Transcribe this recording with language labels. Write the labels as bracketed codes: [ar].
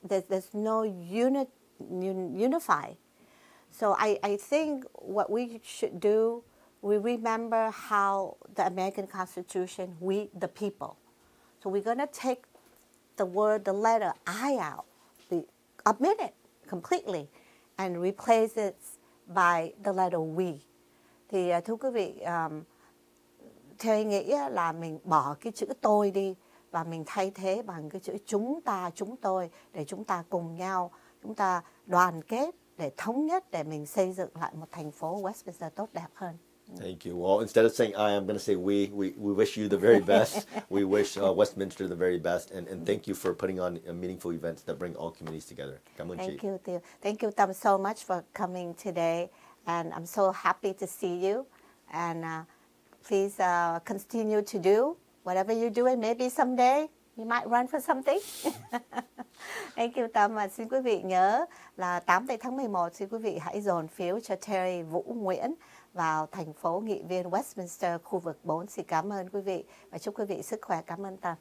[en] There's no unify. So I think what we should do, we remember how the American Constitution, we the people. So we're going to take the word, the letter I out, omit it completely, and replace it by the letter we. [vi] Thì thưa quý vị, theo nghĩ là mình bỏ cái chữ tôi đi và mình thay thế bằng cái chữ chúng ta, chúng tôi, để chúng ta cùng nhau, chúng ta đoàn kết để thống nhất, để mình xây dựng lại một thành phố Westminster tốt đẹp hơn. [en] Thank you. Well, instead of saying I, I'm going to say we. We wish you the very best. We wish Westminster the very best, and thank you for putting on meaningful events that bring all communities together. [vi] Cảm ơn chị. [en] Thank you, Tâm, so much for coming today, and I'm so happy to see you. And please continue to do whatever you're doing. Maybe someday you might run for something. Thank you, Tâm. [vi] Và xin quý vị nhớ là 8 tháng 11, xin quý vị hãy dồn phiếu cho Teri Vũ Nguyễn vào thành phố nghị viên Westminster khu vực 4. Xin cảm ơn quý vị và chúc quý vị sức khỏe. Cảm ơn Tâm.